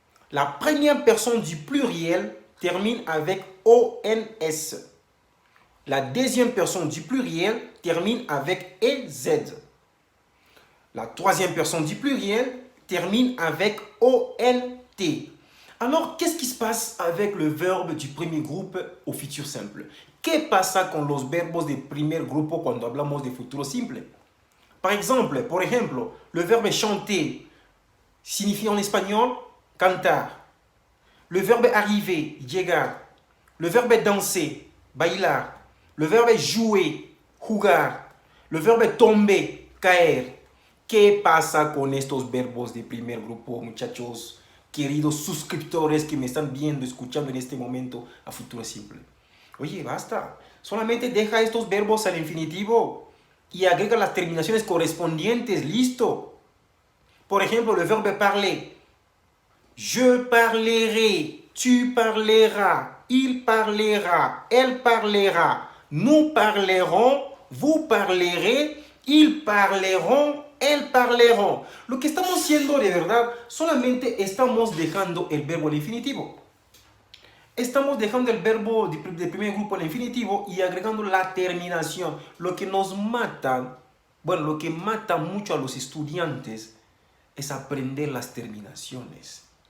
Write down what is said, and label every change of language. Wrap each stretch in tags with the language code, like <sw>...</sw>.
<fr>La première personne du pluriel termine avec ONS. La deuxième personne du pluriel termine avec EZ. La troisième personne du pluriel termine avec ONT. Alors, qu'est-ce qui se passe avec le verbe du premier groupe au futur simple?</fr> <es>¿Qué pasa con los verbos de primer grupo cuando hablamos de futuro simple? Por ejemplo,</es> <fr>le verbe chanter signifie en espagnol cantar. Le verbe arriver, llegar. Le verbe danser, bailar. Le verbe jouer, jugar. Le verbe tomber, caer.</fr> <es>¿Qué pasa con estos verbos de primer grupo, muchachos? Queridos suscriptores que me están viendo, escuchando en este momento a futuro simple. Oye, basta. Solamente deja estos verbos al infinitivo y agrega las terminaciones correspondientes. Listo. Por ejemplo, el verbe parler.</es> <fr>Je parlerai, tu parleras, il parlera, elle parlera, nous parlerons, vous parlerez, ils parleront, elles parleront.</fr> <es>Lo que estamos haciendo de verdad, solamente estamos dejando el verbo al infinitivo. Estamos dejando el verbo del primer grupo al infinitivo y agregando la terminación. Lo que nos mata, bueno, lo que mata mucho a los estudiantes es aprender las terminaciones.</es>